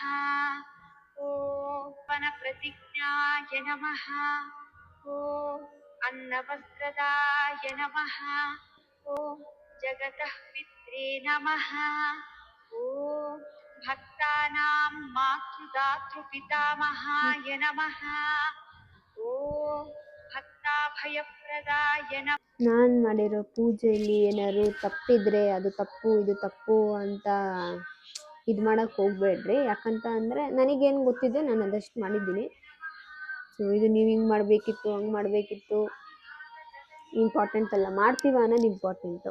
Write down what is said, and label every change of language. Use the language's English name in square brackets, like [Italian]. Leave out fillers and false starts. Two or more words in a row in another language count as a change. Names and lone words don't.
[Sanskrit] ओम वनप्रतिज्ञाय नमः ओम अन्नवस्त्रदाय नमः ओम जगतः पित्रे नमः ओम भक्तानां मातृदातृपितामहाय नमः ओम भक्ताभयप्रदाय नमः। [Kannada] ನಾನು ಮಾಡಿರೋ ಪೂಜೆಯಲ್ಲಿ ಏನಾದ್ರು ತಪ್ಪಿದ್ರೆ ಅದು ತಪ್ಪು ಇದು ತಪ್ಪು ಅಂತ ಇದು ಮಾಡಕ್ಕೆ ಹೋಗ್ಬೇಡ್ರಿ. ಯಾಕಂತ ಅಂದರೆ ನನಗೇನು ಗೊತ್ತಿದೆ ನಾನು ಅದಷ್ಟು ಮಾಡಿದ್ದೀನಿ. ಸೊ ಇದು ನೀವು ಹಿಂಗೆ ಮಾಡಬೇಕಿತ್ತು ಹಂಗೆ ಮಾಡಬೇಕಿತ್ತು ಇಂಪಾರ್ಟೆಂಟ್ ಅಲ್ಲ, ಮಾಡ್ತೀವ ಅನ್ನೋದು ಇಂಪಾರ್ಟೆಂಟು.